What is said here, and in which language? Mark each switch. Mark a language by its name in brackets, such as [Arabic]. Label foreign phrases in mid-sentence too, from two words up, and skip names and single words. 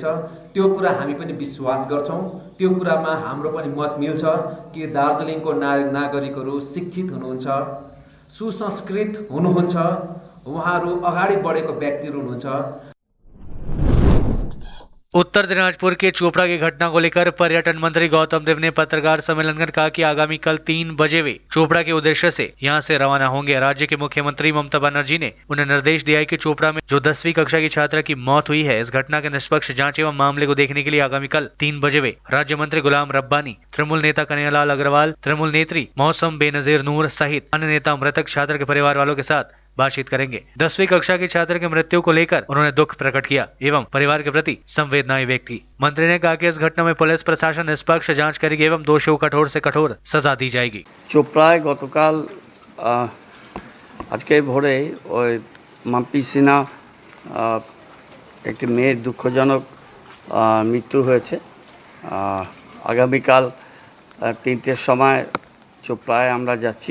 [Nepali] त्यो कुरा हामी पनि विश्वास गर्छौँ। त्यो कुरामा हाम्रो पनि मत मिल्छ कि दार्जिलिङको नागरिकहरू शिक्षित हुनुहुन्छ, सुसंस्कृत हुनुहुन्छ, उहाँहरू अगाडि बढेको व्यक्तिहरू हुनुहुन्छ। [Hindi] उत्तर दिनाजपुर के चोपड़ा की घटना को लेकर पर्यटन मंत्री गौतम देव ने पत्रकार सम्मेलन कर कहा कि आगामी कल 3 बजे वे चोपड़ा के उद्देश्य से यहां से रवाना होंगे। राज्य के मुख्यमंत्री ममता बनर्जी ने उन्हें निर्देश दिया है कि चोपड़ा में जो 10वीं कक्षा की छात्रा की मौत हुई है, इस घटना के निष्पक्ष जांच एवं मामले को देखने के लिए आगामी कल 3 बजे वे राज्य मंत्री गुलाम रब्बानी, तृणमूल नेता कन्हैयालाल अग्रवाल, तृणमूल नेत्री मौसम बेनजीर नूर सहित अन्य नेता मृतक छात्र के परिवार वालों के साथ बातचीत करेंगे। 10वीं कक्षा की छात्र की मृत्यु को लेकर उन्होंने दुख प्रकट किया एवं परिवार के प्रति संवेदनाएं व्यक्त की। मंत्री ने कहा कि इस घटना में पुलिस प्रशासन निष्पक्ष जांच करेगी एवं दोषियों को कठोर से कठोर सजा दी जाएगी। [Bangla] চোপড়ায় গতকাল আজকে ভোরে ওই মাম্পি সিনা একটি মেয়ের দুঃখজনক মৃত্যু হয়েছে। আগামীকাল 3টের সময় চোপড়ায় আমরা যাচ্ছি।